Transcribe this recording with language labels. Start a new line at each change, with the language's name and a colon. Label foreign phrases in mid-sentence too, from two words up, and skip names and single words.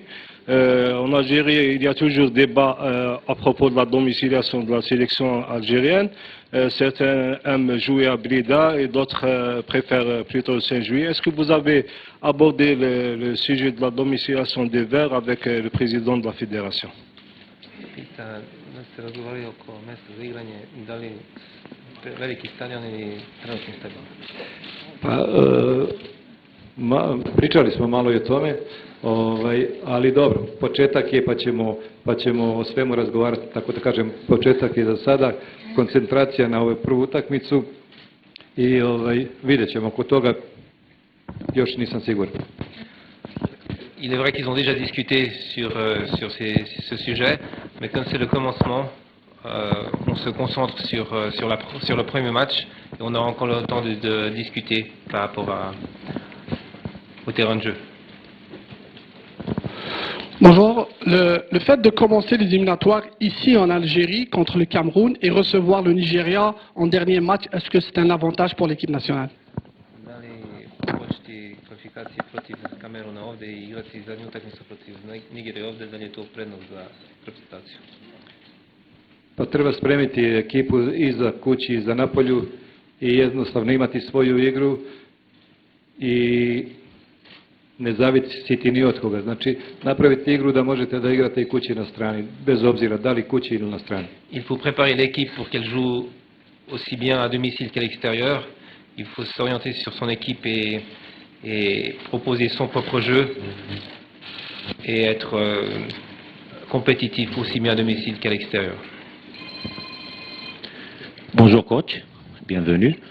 French: En Algérie, il y a toujours débat à propos de la domiciliation de la sélection algérienne. Certains aiment jouer à Blida et d'autres préfèrent plutôt le 5 juillet. Est-ce que vous avez abordé le sujet de la domiciliation des Verts avec le président de la fédération?
Serbian: Pita da ste razgovarali oko mjesta za igranje, da li veliki stadion ili trenutni stadion? Pa, pričali smo malo i o tome, ali dobro, početak je pa ćemo o svemu razgovarati, tako da kažem, početak je za sada, koncentracija na ovu prvu utakmicu i vidjet ćemo, oko toga još nisam siguran.
French: Il est vrai qu'ils ont déjà discuté sur ce sujet, mais comme c'est le commencement, on se concentre sur le premier match et on aura encore le temps de discuter par rapport au terrain de jeu. Bonjour. Le fait de commencer les éliminatoires ici en Algérie contre le Cameroun et recevoir le Nigeria en dernier match, est-ce que c'est un avantage pour l'équipe nationale?
Serbian: Kvalifikacije protiv Kameruna ovdje i igrati zadnju utakmicu protiv Nigerije ovdje, da li je to prednost za reprezentaciju? Pa treba spremiti ekipu i za kući i za Napolju i jednostavno imati svoju igru i ne zavisiti ni od koga. Znači, napraviti igru da možete da igrate i kući i na strani, bez obzira da li kući ili na strani.
French: Il faut préparer l'équipe pour qu'elle joue aussi bien à domicile qu'à l'extérieur. Il faut s'orienter sur son équipe et proposer son propre jeu et être compétitif aussi bien à domicile qu'à l'extérieur. Bonjour coach, bienvenue.